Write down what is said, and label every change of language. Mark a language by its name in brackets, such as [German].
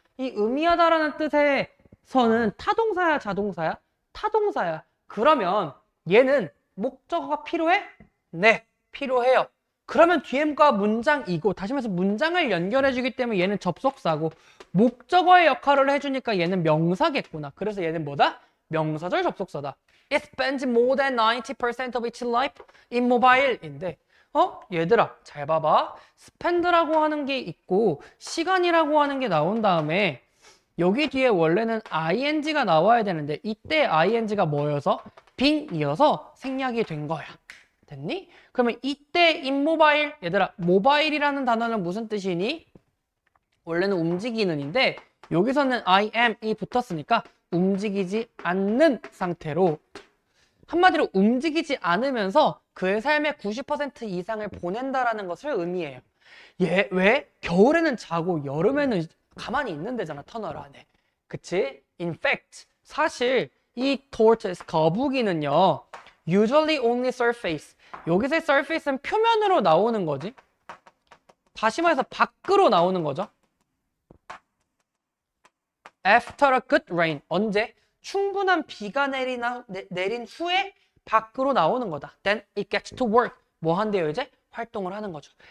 [Korean] 이 의미하다라는 뜻에서는 타동사야, 자동사야? 타동사야. 그러면 얘는 목적어가 필요해? 네, 필요해요. 그러면 뒤에가 문장이고, 다시 말해서 문장을 연결해주기 때문에 얘는 접속사고, 목적어의 역할을 해주니까 얘는 명사겠구나. 그래서 얘는 뭐다? 명사절 접속사다. [English] It spends more than 90% of its life in mobile인데, [Korean] 얘들아, 잘 봐봐. spend라고 하는 게 있고, 시간이라고 하는 게 나온 다음에, 여기 뒤에 원래는 ing가 나와야 되는데, 이때 ing가 뭐여서? being이어서 생략이 된 거야. 됐니? 그러면 이때 인모바일, 얘들아, 모바일이라는 단어는 무슨 뜻이니? 원래는 움직이는인데 여기서는 I am이 붙었으니까 움직이지 않는 상태로, 한마디로 움직이지 않으면서 그의 삶의 90% 이상을 보낸다라는 것을 의미해요. 왜? 겨울에는 자고 여름에는 가만히 있는 데잖아, 터널 안에. 그치? [English] In fact, [Korean] 사실 이 [English] tortoise, [Korean] 거북이는요, [English] usually only surface. [Korean] 여기서의 surface는 표면으로 나오는 거지. 다시 말해서 밖으로 나오는 거죠. [English] After a good rain. [Korean] 언제? 충분한 비가 내린 후에 밖으로 나오는 거다. [English] Then it gets to work. [Korean] 뭐 한대요 이제? 활동을 하는 거죠.